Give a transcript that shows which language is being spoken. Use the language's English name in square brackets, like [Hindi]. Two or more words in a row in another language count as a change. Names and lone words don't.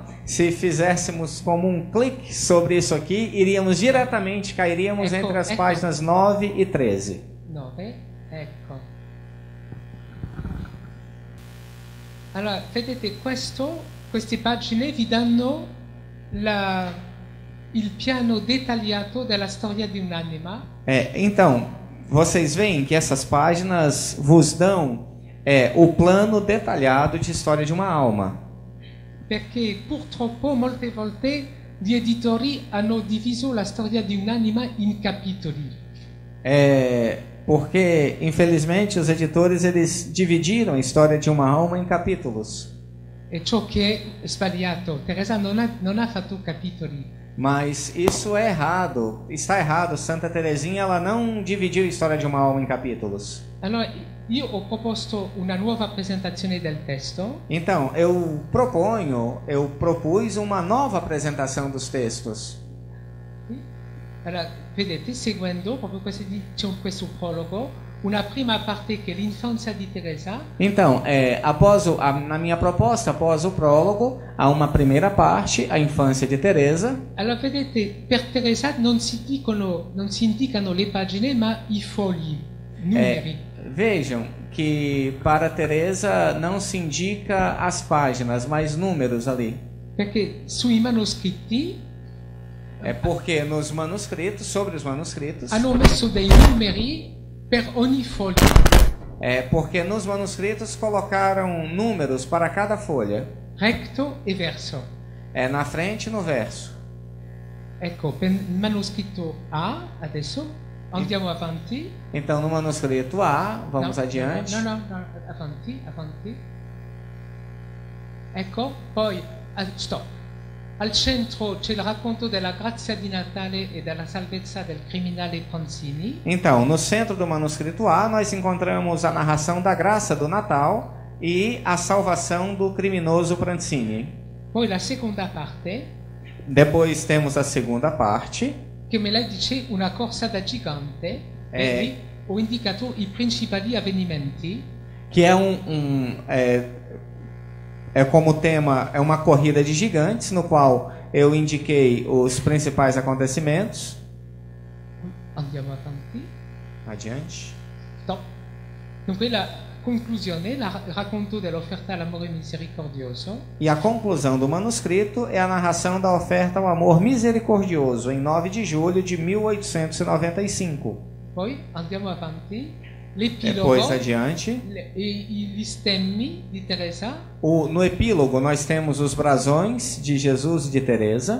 [Portuguese] Se fizéssemos como um clique sobre isso aqui, cairíamos entre as páginas 9 e 13. [Italian] 9, ecco. Allora, vedete queste pagine vi danno il piano dettagliato della storia di un'anima. [Portuguese] Então, vocês veem que essas páginas vos dão o plano detalhado de história de uma alma. [Italian] Perché purtroppo molte volte gli editori hanno diviso la storia di un'anima in capitoli. [Portuguese] Porque, infelizmente, os editores eles dividiram a história de uma alma em capítulos. [Italian] E ciò che è sbagliato. Teresa non ha fatto capitoli. [Portuguese] Mas isso é errado, está errado. Santa Teresinha ela não dividiu a história de uma alma em capítulos. [Italian] Allora, io ho proposto una nuova presentazione del testo. [Portuguese] Então, eu propus uma nova apresentação dos textos. [Italian] Allora, vedete, seguendo proprio questo prologo, una prima parte che è l'infanzia di Teresa. [Portuguese] Então, na minha proposta, após o prólogo, há uma primeira parte, a infância de Teresa. [Italian] Allora, vedete, per Teresa non si indicano le pagine, ma i fogli, numeri. [Portuguese] Vejam que para Teresa não se indica as páginas, mas números ali. [Italian] Perché sui manoscritti [Portuguese] porque sobre os manuscritos, [Italian] hanno messo dei numeri per ogni foglio. [Portuguese] Porque nos manuscritos colocaram números para cada folha. [Italian] Recto e verso. [Portuguese] Na frente e no verso. [Italian] Ecco, per il manoscritto A, adesso, andiamo avanti. [Portuguese] Então, no manuscrito A, vamos adiante. [Italian] No, avanti. Ecco, poi, stop. Al centro c'è il racconto della grazia di Natale e della salvezza del criminale Pranzini. [Portuguese] Então, no centro do manuscrito A, nós encontramos a narração da graça do Natal e a salvação do criminoso Pranzini. [Italian] Poi la seconda parte. [Portuguese] Depois temos a segunda parte. [Italian] Che me la dice una corsa da gigante. E ho indicato i principali avvenimenti. [Portuguese] Que como tema, é uma corrida de gigantes, no qual eu indiquei os principais acontecimentos. [Italian] Andiamo avanti. [Portuguese] Adiante. [Italian] Stop. Dunque la conclusione, il racconto dell'offerta all'amore misericordioso. [Portuguese] E a conclusão do manuscrito é a narração da oferta ao amor misericordioso, em 9 de julho de 1895. [Italian] Poi andiamo avanti. L'epilogo, [Portuguese] depois adiante. [Italian] Gli stemmi di Teresa. [Portuguese] No epílogo nós temos os brasões de Jesus e de Teresa.